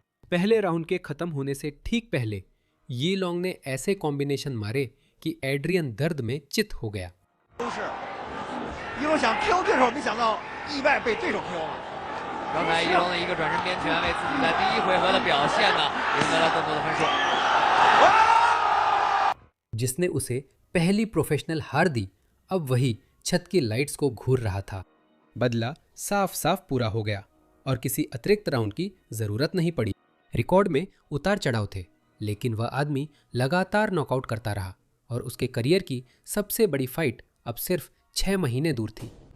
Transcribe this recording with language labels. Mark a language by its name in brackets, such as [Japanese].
[Hindi] पहले राउंड के खत्म होने से ठीक पहले यी लोंग ने ऐसे कॉम्बिनेशन मारे कि एड्रियन दर्द में चित हो गया। [Chinese] 一龙想 KO 对手，没想到意外被对手 KO 了。刚才一龙的一个转身边拳，为自己在第一回合的表现呢赢得了更多的分数， [Hindi] जिसने उसे पहली प्रोफेशनल हार दी। अब वही छत की लाइट्स को घूर रहा था। बदला साफ साफ पूरा हो गया और किसी अतिरिक्त राउंड की जरूरत नहीं पड़ी। रिकॉर्ड में उतार चढ़ाव थे, लेकिन वह आदमी लगातार नॉकआउट करता रहा और उसके करियर की सबसे बड़ी फाइट अब सिर्फ 6 महीने दूर थी।